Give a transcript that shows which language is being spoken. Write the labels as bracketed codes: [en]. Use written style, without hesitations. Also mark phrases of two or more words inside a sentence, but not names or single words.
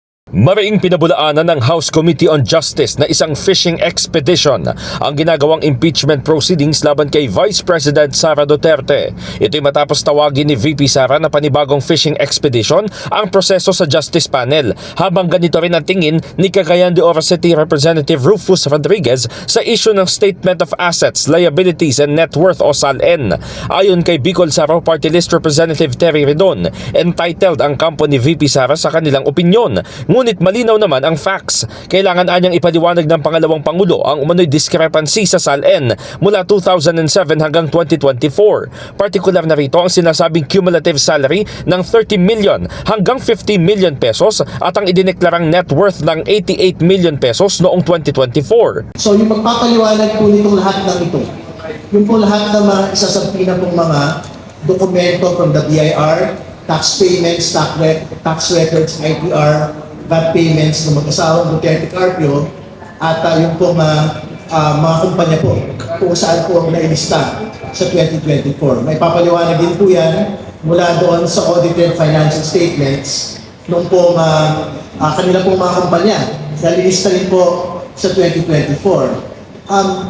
[tl] Mariing pinabulaanan ng House Committee on Justice na isang [en] fishing expedition [tl] ang ginagawang [en] impeachment proceedings [tl] laban kay Vice President Sara Duterte. Ito'y matapos tawagin ni VP Sara na panibagong [en] fishing expedition [tl] ang proseso sa Justice Panel, habang ganito rin ang tingin ni Cagayan de Oro City Representative Rufus Rodriguez sa issue ng Statement of Assets, Liabilities and Net Worth o SALN. Ayon kay Bicol Saro Party List Representative Terry Redon, entitled ang kampo ni VP Sara sa kanilang opinyon. Ngunit malinaw naman ang facts. Kailangan anyang ipaliwanag ng pangalawang Pangulo ang umano'y discrepancy sa SALN mula 2007 hanggang 2024. Partikular na rito ang sinasabing [en] cumulative salary [tl] ng 30 million hanggang 50 million pesos at ang idineklarang [en] net worth [tl] ng 88 million pesos noong 2024. So yung magpapaliwanag po nitong lahat ng ito, yung po lahat ng mga isasabi na pong mga dokumento [en] from the BIR, tax payments, tax records, [tl] ITR, [en] VAT payments [tl] ng mag-asawang Duterte Carpio, at yung po mga kumpanya po kung saan po nailista sa 2024. May papaliwanag din po yan mula doon sa [en] audited financial statements [tl] nung po kanila po mga kumpanya na nilista rin po sa 2024.